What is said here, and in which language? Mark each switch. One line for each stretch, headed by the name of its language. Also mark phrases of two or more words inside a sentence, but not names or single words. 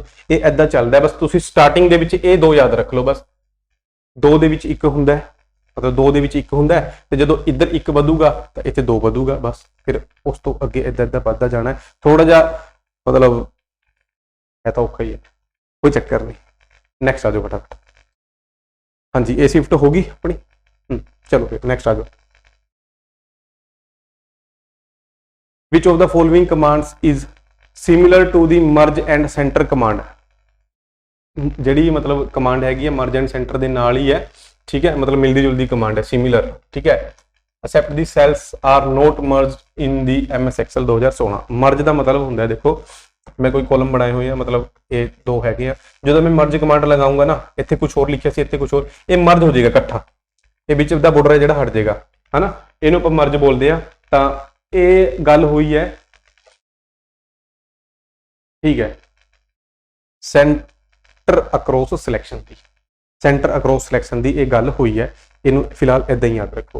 Punjabi: ਇਹ ਐਦਾਂ ਚੱਲਦਾ, ਬਸ ਤੁਸੀਂ ਸਟਾਰਟਿੰਗ ਦੇ ਵਿੱਚ ਇਹ 2 ਯਾਦ ਰੱਖ ਲਓ, ਬਸ 2 ਦੇ ਵਿੱਚ 1 ਹੁੰਦਾ ਹੈ, ਮਤਲਬ 2 ਦੇ ਵਿੱਚ 1 ਹੁੰਦਾ ਹੈ, ਤੇ ਜਦੋਂ ਇੱਧਰ 1 ਵਧੂਗਾ ਤਾਂ ਇੱਥੇ 2 ਵਧੂਗਾ, ਬਸ ਫਿਰ ਉਸ ਤੋਂ ਅੱਗੇ ਇੱਦਾਂ ਇੱਦਾਂ ਵੱਧਦਾ ਜਾਣਾ ਹੈ। ਥੋੜਾ ਜਿਹਾ ਮਤਲਬ ਹੈ ਤਾਂ ਔਖਾ ਹੀ ਹੈ, ਕੋਈ ਚੱਕਰ ਨਹੀਂ। ਨੈਕਸਟ ਆ ਜਾਓ ਫਟਾਫਟ। ਹਾਂਜੀ ਇਹ ਸ਼ਿਫਟ ਹੋ ਗਈ ਆਪਣੀ, ਚਲੋ ਫਿਰ ਨੈਕਸਟ ਆ ਜਾਓ।
English: Which of the following commands is similar to the merge and center command?
Punjabi: ਜਿਹੜੀ ਮਤਲਬ ਕਮਾਂਡ ਹੈਗੀ ਹੈ
English: merge and center
Punjabi: ਦੇ ਨਾਲ ਹੀ ਹੈ, ਠੀਕ ਹੈ, ਮਤਲਬ ਮਿਲਦੀ ਜੁਲਦੀ ਕਮਾਂਡ ਹੈ, ਸਿਮਿਲਰ, ਠੀਕ ਹੈ।
English: Except the cells are not merged in the MS Excel 2016।
Punjabi: ਮਰਜ ਦਾ ਮਤਲਬ ਹੁੰਦਾ ਹੈ, ਦੇਖੋ ਮੈਂ ਕੋਈ ਕਾਲਮ ਬਣਾਏ ਹੋਏ ਆ, ਮਤਲਬ ਇਹ 2 ਹੈਗੇ ਆ, ਜਦੋਂ ਮੈਂ
English: merge command
Punjabi: ਲਗਾਉਂਗਾ ਨਾ, ਇੱਥੇ ਕੁਝ ਹੋਰ ਲਿਖਿਆ ਸੀ, ਇੱਥੇ ਕੁਝ ਹੋਰ, ਇਹ ਮਰਜ ਹੋ ਜਾਏਗਾ ਇਕੱਠਾ, ਇਹ ਵਿੱਚ ਦਾ ਬਾਰਡਰ ਹੈ ਜਿਹੜਾ ਹਟ ਜਾਏਗਾ, ਹਨਾ, ਇਹਨੂੰ ਆਪਾਂ ਮਰਜ ਬੋਲਦੇ ਆ। ਤਾਂ ਇਹ ਗੱਲ ਹੋਈ ਹੈ, ਠੀਕ ਹੈ,
English: center across selection
Punjabi: ਦੀ,
English: center across selection
Punjabi: ਦੀ ਇਹ ਗੱਲ ਹੋਈ ਹੈ, ਇਹਨੂੰ ਫਿਲਹਾਲ ਇਦਾਂ ਹੀ ਯਾਦ ਰੱਖੋ।